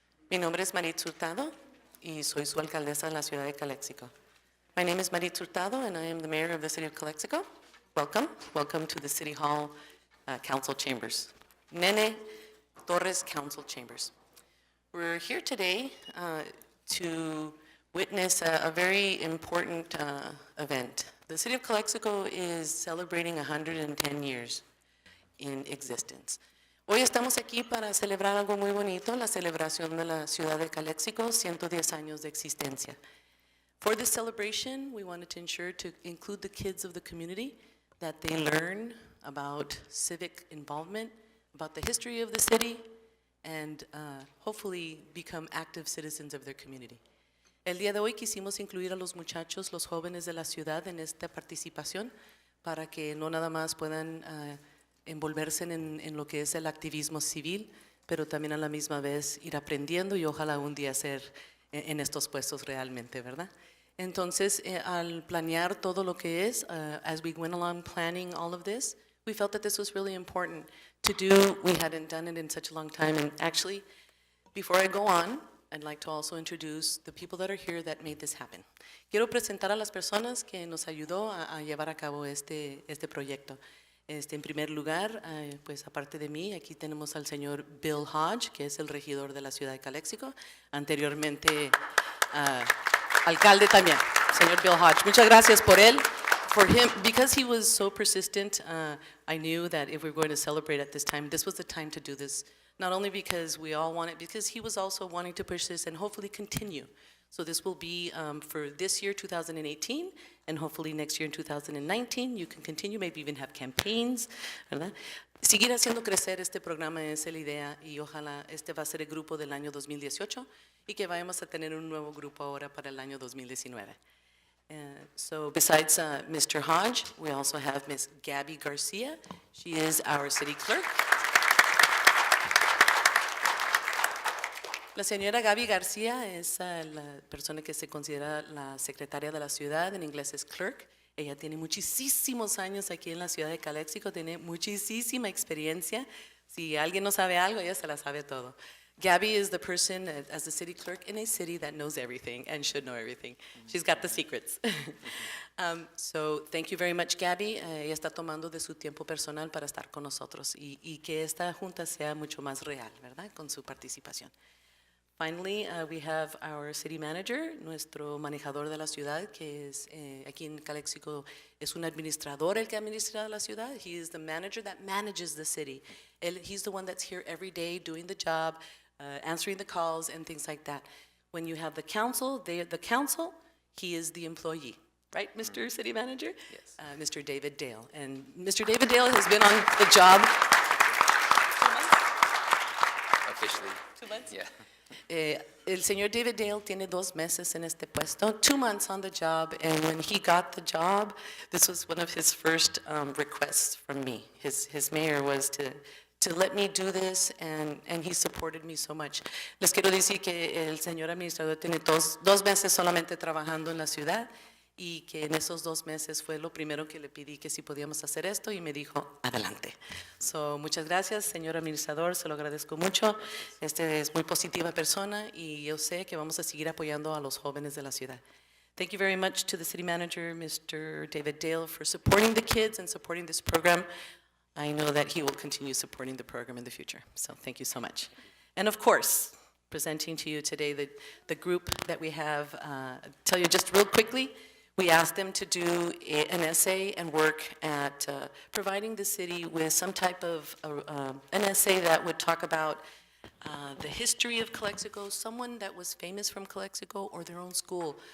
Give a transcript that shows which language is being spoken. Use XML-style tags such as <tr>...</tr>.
<es>Mi nombre es Maritza Hurtado y soy su alcaldesa de la ciudad de Calexico.</es> <en>My name is Maritza Hurtado and I am the mayor of the city of Calexico. Welcome. Welcome to the City Hall Council Chambers. Nene Torres Council Chambers. We're here today to witness a very important event. The city of Calexico is celebrating 110 years in existence.</en> <es>Hoy estamos aquí para celebrar algo muy bonito, la celebración de la ciudad de Calexico, 110 años de existencia.</es> <en>For this celebration, we wanted to ensure to include the kids of the community, that they learn about civic involvement, about the history of the city, and hopefully become active citizens of their community.</en> <es>El día de hoy quisimos incluir a los muchachos, los jóvenes de la ciudad en esta participación para que no nada más puedan envolverse en lo que es el activismo civil, pero también a la misma vez ir aprendiendo y ojalá un día ser en estos puestos realmente, ¿verdad? Entonces, al planear todo lo que es,</es> <en>as we went along planning all of this, we felt that this was really important to do. We hadn't done it in such a long time, and actually, before I go on, I'd like to also introduce the people that are here that made this happen.</en> <es>Quiero presentar a las personas que nos ayudó a llevar a cabo este proyecto. En primer lugar, pues aparte de mí, aquí tenemos al señor Bill Hodge, que es el regidor de la ciudad de Calexico. Anteriormente, alcalde también, señor Bill Hodge. Muchas gracias por él.</es> <en>For him, because he was so persistent, I knew that if we were going to celebrate at this time, this was the time to do this. Not only because we all want it, because he was also wanting to push this and hopefully continue. So this will be for this year, 2018, and hopefully next year in 2019, you can continue, maybe even have campaigns, ¿verdad?</en> <es>Seguir haciendo crecer este programa es la idea y ojalá este va a ser el grupo del año 2018 y que vayamos a tener un nuevo grupo ahora para el año 2019.</es> <en>So besides Mr. Hodge, we also have Ms. Gabby Garcia. She is our city clerk.</en> <es>La señora Gaby García es la persona que se considera la secretaria de la ciudad, en inglés es clerk. Ella tiene muchísimos años aquí en la ciudad de Calexico, tiene muchísima experiencia. Si alguien no sabe algo, ella se la sabe todo.</es> <en>Gabby is the person as the city clerk in a city that knows everything and should know everything. She's got the secrets. So thank you very much, Gabby.</en> <es>Ella está tomando de su tiempo personal para estar con nosotros y que esta junta sea mucho más real, ¿verdad? Con su participación.</es> <en>Finally, we have our city manager,</en> <es>nuestro manejador de la ciudad, que es aquí en Calexico, es un administrador el que administra la ciudad.</es> <en>He is the manager that manages the city. He's the one that's here every day doing the job, answering the calls and things like that. When you have the council, he is the employee. Right, Mr. City Manager? Yes. Mr. David Dale. And Mr. David Dale has been on the job 2 months? Officially. 2 months? Yeah.</en> <es>El señor David Dale tiene 2 meses en este puesto,</es> <en>2 months on the job, and when he got the job, this was one of his first requests from me. His mayor was to let me do this, and he supported me so much.</en> <es>Les quiero decir que el señor administrador tiene 2 meses solamente trabajando en la ciudad, y que en esos 2 meses fue lo primero que le pedí que si podíamos hacer esto y me dijo, adelante. So, muchas gracias, señor administrador, se lo agradezco mucho. Es muy positiva persona y yo sé que vamos a seguir apoyando a los jóvenes de la ciudad.</es> <en>Thank you very much to the city manager, Mr. David Dale, for supporting the kids and supporting this program. I know that he will continue supporting the program in the future, so thank you so much. And of course, presenting to you today the group that we have, tell you just real quickly, we asked them to do an essay and work at providing the city with some type of an essay that would talk about the history of Calexico, someone that was famous from Calexico or their own school.</en>